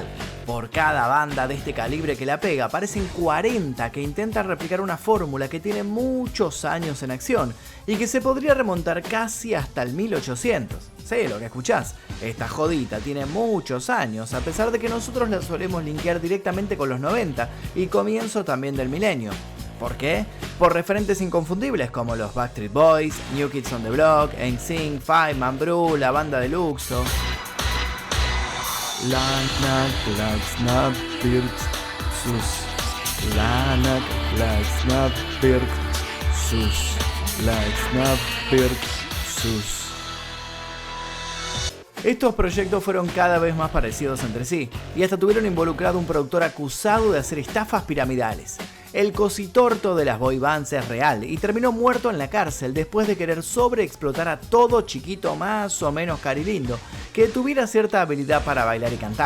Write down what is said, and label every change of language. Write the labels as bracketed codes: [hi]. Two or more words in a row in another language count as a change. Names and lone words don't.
[es] Por cada banda de este calibre que la pega, aparecen 40 que intentan replicar una fórmula que tiene muchos años en acción y que se podría remontar casi hasta el 1800. Sí, lo que escuchás, esta jodita tiene muchos años, a pesar de que nosotros la solemos linkear directamente con los 90 y comienzo también del milenio. ¿Por qué? Por referentes inconfundibles como los Backstreet Boys, New Kids on the Block, NSYNC, Five Man Bru, la banda de Luxo. Lanak, Laxnap, Birks, Sus. Lanak, Laxnap, Birks, Sus. Laxnap, Birks, Sus. Estos proyectos fueron cada vez más parecidos entre sí, y hasta tuvieron involucrado un productor acusado de hacer estafas piramidales. El cositorto de las [en] boy bands [es] es real y terminó muerto en la cárcel después de querer sobreexplotar a todo chiquito más o menos carilindo que tuviera cierta habilidad para bailar y cantar.